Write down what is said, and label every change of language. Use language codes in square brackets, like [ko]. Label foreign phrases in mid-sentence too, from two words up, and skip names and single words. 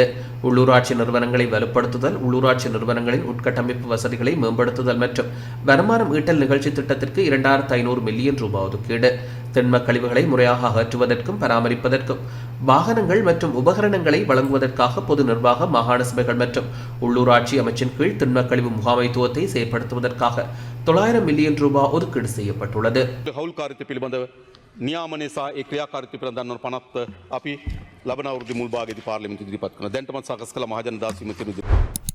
[ta] உள்ளூராட்சி நிறுவனங்களை வலுப்படுத்துதல், உள்ளூராட்சி நிறுவனங்களின் உட்கட்டமைப்பு வசதிகளை மேம்படுத்துதல் மற்றும் வருமானம் ஈட்டல் நிகழ்ச்சி திட்டத்திற்கு 2,500 மில்லியன் ரூபாய் ஒதுக்கீடு. திண்ம கழிவுகளை முறையாக அகற்றுவதற்கும் பராமரிப்பதற்கும் வாகனங்கள் மற்றும் உபகரணங்களை வழங்குவதற்காக பொது நிர்வாக, மாகாண சபைகள் மற்றும் உள்ளூராட்சி அமைச்சின் கீழ் திண்ம கழிவு முகாமைத்துவத்தை செயற்படுத்துவதற்காக 900 மில்லியன் ரூபாய் ஒதுக்கீடு செய்யப்பட்டுள்ளது. [si] නියාමනය සහ ඒ ක්‍රියාකාරීත්වය පිළිබඳව දන්වන පනත් අපි ලබන අවුරුද්දේ මුල් භාගයේදී පාර්ලිමේන්තුවේ ඉදිරිපත් කරනවා. දැනටමත් සකස් කළ මහජන දාස් විමුක්ති